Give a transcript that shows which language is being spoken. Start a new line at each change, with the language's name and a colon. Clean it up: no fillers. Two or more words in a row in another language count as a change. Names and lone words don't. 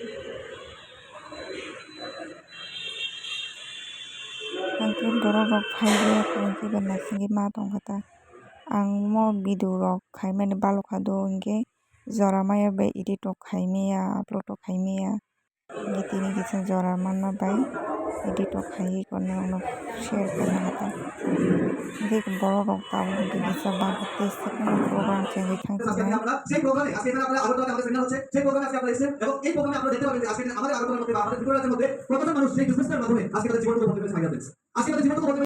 Kok Borok: hingke borok rok phaiye hingke be naisingui ma tongkha ang mo video rok khaimani balokha do hingke jora maya bai edit rok khaimaya upload rok khaimaya hingke tini kisa jora manma bai edit rok khaiye korno no share kaina hata hingke borok rok tabo hingke kisa bagat teisa কোনো program chengui thangsinai
Bangla: সেই প্রোগ্রামে আজকে এখানে আপনারা আরো আমাদের সেমিনার হচ্ছে সেই প্রোগ্রামে আজকে আপনারা এসেছেন এবং এই প্রোগ্রামে আপনারা দেখতে পাবেন যে আজকে আমাদের আলোচনার মধ্যে বা আমাদের টিউটোরিয়ালের মধ্যে কতজন মানুষ সেই বিজনেসের মাধ্যমে আজকে তাদের জীবনকে বদলে ফেলেছে আইডিয়া আজকে তাদের জীবনকে বদলে